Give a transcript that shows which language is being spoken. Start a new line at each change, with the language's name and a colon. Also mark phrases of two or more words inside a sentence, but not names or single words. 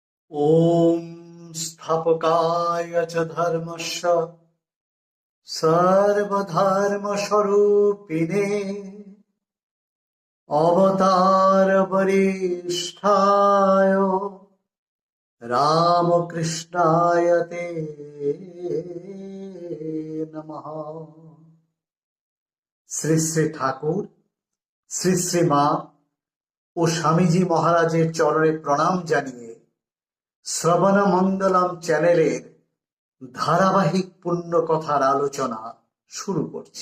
Sanskrit: ॐ स्थापकाय च धर्मस्य सर्वधर्मस्वरूपिणे अवतारवरिष्ठाय रामकृष्णाय ते नमः।
Bangla: শ্রী শ্রী ঠাকুর, শ্রী শ্রী মা ও স্বামীজি মহারাজের চরণে প্রণাম জানিয়ে শ্রবণ মঙ্গলম চ্যানেলের ধারাবাহিক পুণ্য কথার আলোচনা শুরু করছি।